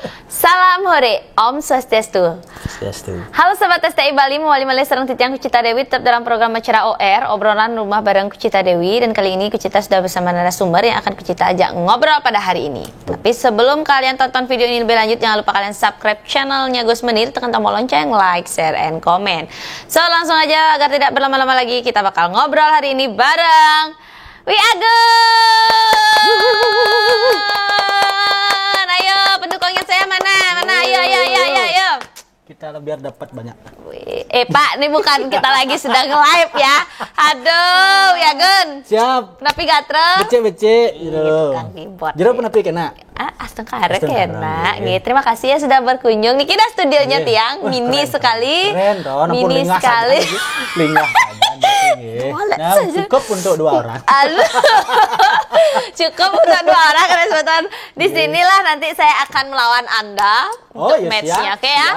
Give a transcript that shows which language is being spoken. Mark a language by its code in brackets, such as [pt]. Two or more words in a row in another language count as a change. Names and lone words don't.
[id] Salam hore, Om Swastiastu. Swastiastu. Halo Sobat STI Bali, [ban] mewali malih serang titiang [id] Kucita Dewi tetap dalam program acara OR, obrolan rumah bareng Kucita Dewi. Dan kali ini Kucita sudah bersama narasumber yang akan Kucita ajak ngobrol pada hari ini. Tapi sebelum kalian tonton video ini lebih lanjut, jangan lupa kalian subscribe channelnya Gus Menir, tekan tombol lonceng, [en] like, share, and comment. [id] So langsung aja agar tidak berlama-lama lagi, kita bakal ngobrol hari ini bareng Wi Agun. Ayo pendukungnya saya mana? Ayo. Kita biar dapat banyak. Pak, ini bukan kita lagi sedang live ya. Aduh, Wi Agun. Siap. Kenapa gatreng? Becek. Tukang keyboard. Jero pernah kena? Astengkara kena. Terima kasih ya sudah berkunjung. Nih kita studionya tiang mini sekali. Keren toh, mini sekali. Lingah aja. Nah, cukup untuk 2 orang. Cukup untuk 2 orang karena sebetulnya di sinilah nanti saya akan melawan Anda untuk match-nya, oke ya?